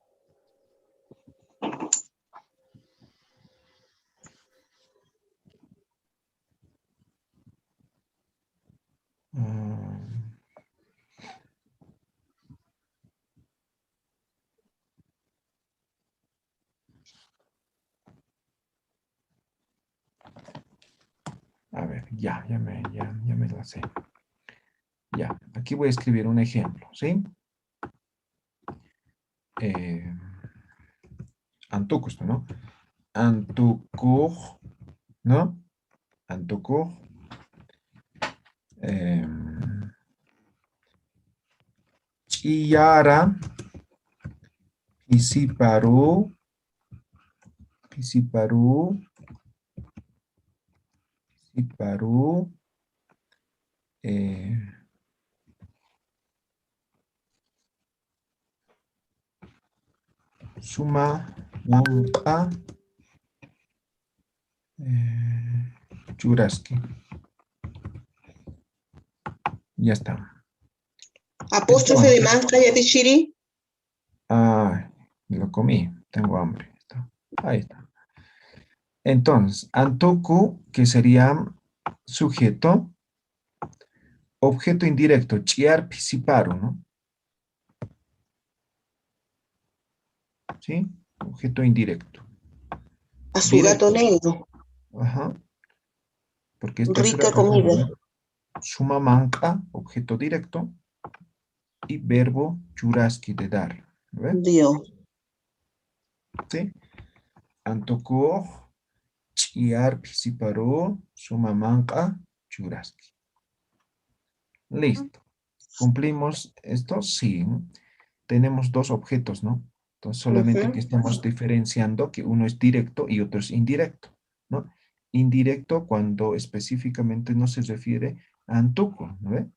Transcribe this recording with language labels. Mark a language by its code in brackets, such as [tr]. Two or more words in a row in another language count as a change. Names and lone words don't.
[es] Ah, a ver, ya me la sé. Ya, aquí voy a escribir un ejemplo, ¿sí? Eh, Antuco, ¿no? Antuco, ¿no? Antuco. [ay] Chiyara, pisiparu, pisiparu, pisiparu, eh, suma, manca, churaski. [es] Ya está. Apóstrofe de Entonces, [ay] manca, Yatishiri. [es] me lo comí, tengo hambre. Ahí está. Entonces, antoku, que sería sujeto, objeto indirecto, [ay] chiar pisiparu, [es] ¿no? ¿Sí? Objeto indirecto. A su gato Directo. negro. Ajá. Porque esto es Rica repetido, comida. ¿no? [ay] Suma manca, [es] objeto directo, y verbo churaski, de dar. ¿Ve? Dios. ¿Sí? [ay] Antoku, chiar pisiparu, suma manca, churaski. [es] Listo. ¿Cumplimos esto? Sí. Tenemos dos objetos, ¿no? Entonces, solamente que Ujú. estamos diferenciando que uno es directo y otro es indirecto, ¿no? Indirecto cuando específicamente no se refiere a Antuco, ¿no ve?